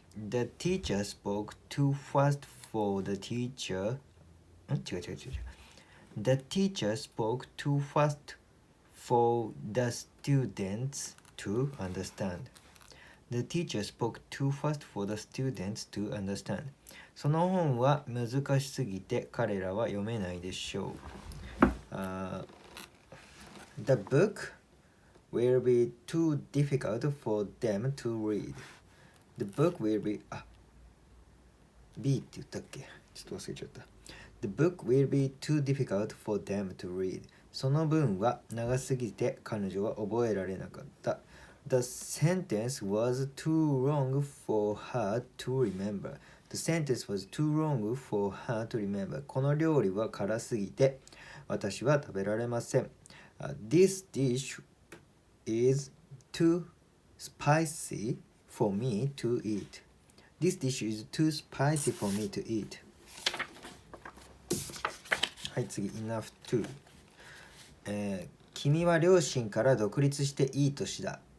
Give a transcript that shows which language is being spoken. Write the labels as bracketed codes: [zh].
[en] The teacher spoke too fast for the teacher. [ja] 違う。 [en] The teacher spoke too fast for the students to understand. The teacher spoke too fast for the students to understand. [ja] その本は難しすぎて彼らは読めないでしょう。 [en] The book will be too difficult for them to read. The book will be B [ja] って言ったっけ？ちょっと忘れちゃった。 [en] The book will be too difficult for them to read. [ja] その文は長すぎて彼女は覚えられなかった。 [en] The sentence was too long for her to remember. The sentence was too long for her to remember. [ja] この料理は辛すぎて私は食べられません。 [en] This dish is too spicy for me to eat. This dish is too spicy for me to eat. [ja] はい、次 enough to、君は両親から独立していい年だ。